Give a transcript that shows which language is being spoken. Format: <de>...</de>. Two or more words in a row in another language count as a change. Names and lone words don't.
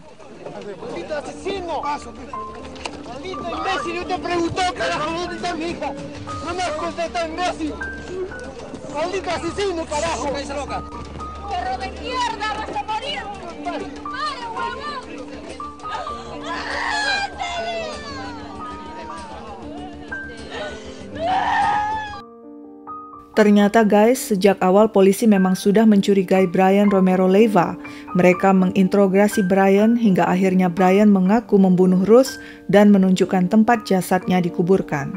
<es>¡Maldito asesino! ¡Maldito imbécil! Yo te pregunté, carajo, ¿dónde está mi hija? No me has contestado, imbécil. ¡Maldito asesino, carajo! ¡Cállese loca! ¡Perro de mierda! ¡Vas a morir! ¡Madre, huevón!</es> <id>Ternyata guys, sejak awal polisi memang sudah mencurigai Brian Romero Leyva. Mereka menginterogasi Brian hingga akhirnya Brian mengaku membunuh Ruth dan menunjukkan tempat jasadnya dikuburkan.</id>